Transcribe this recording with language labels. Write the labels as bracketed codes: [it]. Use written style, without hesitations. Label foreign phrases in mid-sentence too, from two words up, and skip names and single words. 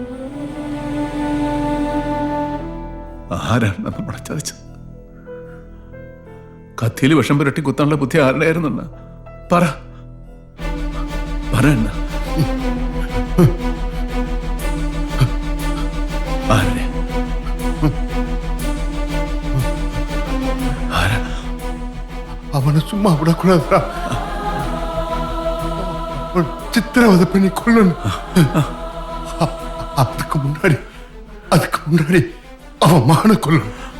[ml] ആരാണ് നമ്മളെ ചതിച്ചത്? കത്തിയിൽ വിഷം പുരട്ടി കുത്താനുള്ള ബുദ്ധി ആരുടെ ആയിരുന്നെന്ന് പറ എന്ന ആരുടെ? [ta] அவனை சும்மா விடக்கூடாதுடா. சித்திரவதை பண்ணி கொள்ளணும். அதுக்கு முன்னாடி அவன் மான கொள்ளணும்.